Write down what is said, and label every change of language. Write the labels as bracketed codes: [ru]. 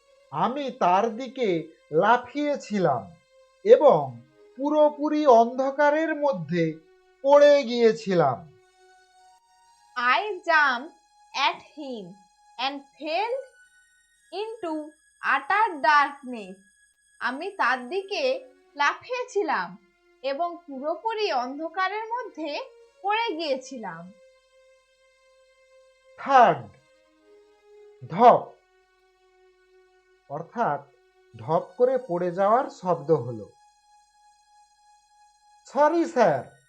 [bn] আমি তার দিকে লাফিয়েছিলাম এবং পুরোপুরি অন্ধকারের মধ্যে পড়ে গিয়েছিলাম। [en] I jumped at him and fell into utter darkness. [bn] আমি তার দিকে লাফিয়েছিলাম এবং পুরোপুরি অন্ধকারের মধ্যে পড়ে গিয়েছিলাম। থার্ড, ধপ, অর্থাৎ ধপ করে পড়ে যাওয়ার শব্দ হলো সরি স্যার।